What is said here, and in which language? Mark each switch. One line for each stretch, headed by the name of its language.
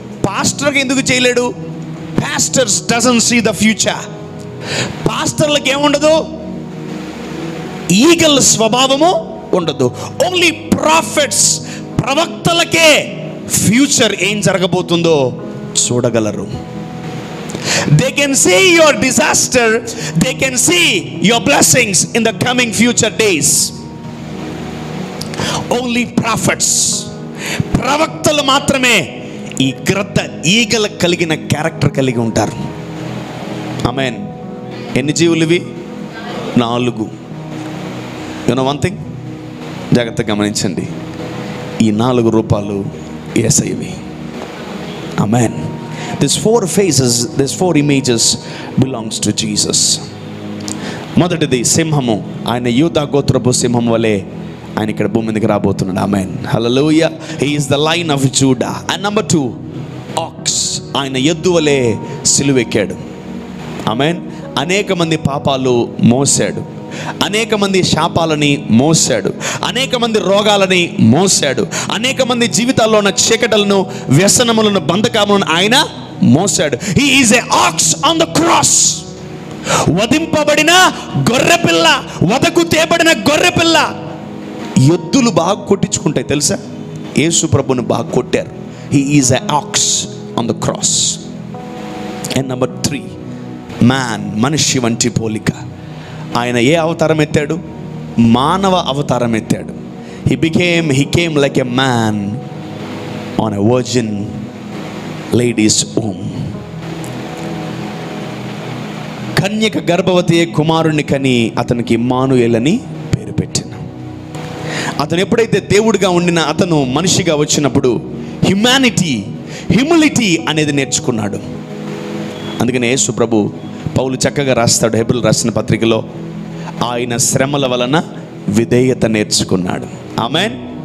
Telugu: పాస్టర్గా ఎందుకు చేయలేడు?
English: Pastors doesn't see the future.
Telugu: పాస్టర్లకు ఏముండదు? ఈగల్ స్వభావము ఉండదు. ఓన్లీ ప్రాఫిట్స్, ప్రవక్తలకే ఫ్యూచర్ ఏం జరగబోతుందో చూడగలరు.
English: They can see your disaster, they can see your blessings in the coming future days. Only prophets,
Telugu: ప్రవక్తలు మాత్రమే ఈ గ్రద్ద, ఈగల కలిగిన క్యారెక్టర్ కలిగి ఉంటారు. ఆమేన్. ఎన్ని జీవులు ఇవి? 4.
English: you know one thing,
Telugu: జాగ్రత్తగా గమనించండి, ఈ 4 రూపాలు యేసయ్యవి. ఆమేన్.
English: These 4 faces, these 4 images belongs to Jesus.
Telugu: మొదటిది సింహము. ఆయన యూదా గోత్రపు సింహం వలె ఆయన ఇక్కడ భూమి మీదకి రాబోతున్నాడు.
English: Amen, hallelujah. He is the lion of Judah. And number 2, ox.
Telugu: ఆయన ఎద్దు వలె సిలువెక్కాడు. ఆమేన్. అనేక మంది పాపాలు మోసాడు, అనేక మంది శాపాలని మోసాడు, అనేక మంది రోగాలని మోసాడు, అనేక మంది జీవితాల్లో ఉన్న చీకటలను, వ్యసనములను, బంధకాములను ఆయన మోసాడు.
English: He is a ox on the cross.
Telugu: వధింపబడిన గొర్రెపిల్ల, వదకు తేబడిన గొర్రెపిల్ల. ఎద్దులు బాగా కొట్టించుకుంటాయి తెలుసా? యేసు ప్రభుని బాగా కొట్టారు.
English: He is a ox on the cross. And number 3, man.
Telugu: మనిషి వంటి పోలిక. ఆయన ఏ అవతారం ఎత్తాడు? మానవ అవతారం ఎత్తాడు.
English: he came like a man on a virgin lady's womb.
Telugu: కన్యక గర్భవతి కుమారుని కని అతనికి ఇమ్మానుయేల్ అని పేరు పెట్టిన. అతను ఎప్పుడైతే దేవుడిగా ఉండిన అతను మనిషిగా వచ్చినప్పుడు హ్యూమిలిటీ అనేది నేర్చుకున్నాడు. అందుకని యేసు ప్రభు, పౌలు చక్కగా రాస్తాడు హెబ్రీయులకు రాసిన పత్రికలో, ఆయన శ్రమల వలన విధేయత నేర్చుకున్నాడు. ఆమేన్.